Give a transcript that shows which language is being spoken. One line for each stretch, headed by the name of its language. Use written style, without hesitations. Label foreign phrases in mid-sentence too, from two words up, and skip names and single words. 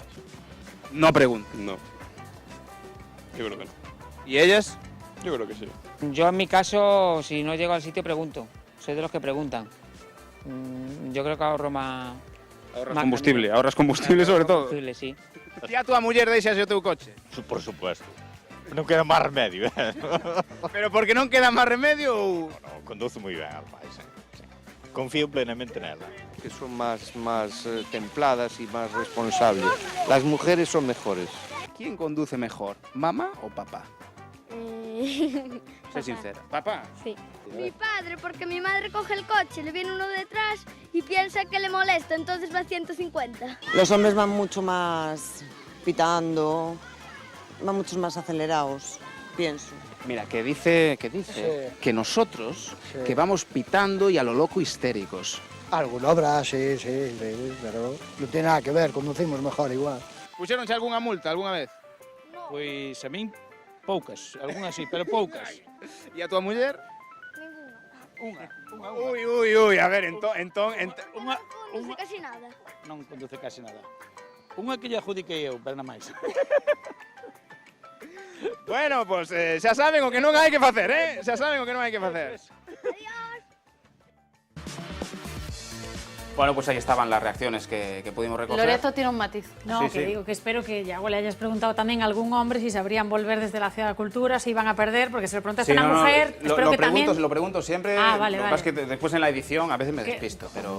Spanish: No pregunto. No. Yo creo que no. ¿Y ellas? Yo creo que sí. Yo en mi caso, si no llego al sitio, pregunto. Soy de los que preguntan. Yo creo que ahorro más... Ahorras combustible sobre todo. Combustible, sí.
Galician: Ti a tua muller deixas o teu coche? Por supuesto. Non queda máis remedio. Pero porque non queda máis remedio ou...? No, conduce moi ben, Alpais. Sí. Confío plenamente nela.
Spanish: Que son más templadas y más responsables. Las mujeres son mejores. ¿Quién conduce mejor, mamá o papá? Sé sincera. ¿Papá? Sí. Mi padre, porque mi madre coge el coche, le viene uno detrás y piensa que le molesta, entonces va a 150. Los hombres van mucho más pitando, van mucho más acelerados, pienso. Mira, que dice que nosotros, que vamos pitando y a lo loco histéricos. Alguna obra, sí, pero no tiene nada que ver, conducimos mejor igual.
Galician: Puxeronche algunha multa
Spanish: alguna vez?
Galician: Pois a min poucas, algunhas sí, pero poucas. E a tua muller? Unha. Ui, a ver, entón... Unha No casi nada. non conduce casi nada. Unha que lle adjudiquei eu, pero nada máis.
Spanish: Bueno, pues
Galician: xa saben o que non hai que facer, Xa saben o que non hai que facer.
Spanish: Bueno, pues ahí estaban las reacciones que pudimos recoger. Loreto tiene un matiz. No, Sí, que sí. digo que espero que ya le hayas preguntado también a algún hombre si sabrían volver desde la Ciudad de la Cultura, si iban a perder, porque si le preguntaste a una mujer, espero que también... Lo pregunto siempre, Vale, lo que pasa es que después en la edición a veces me despisto, pero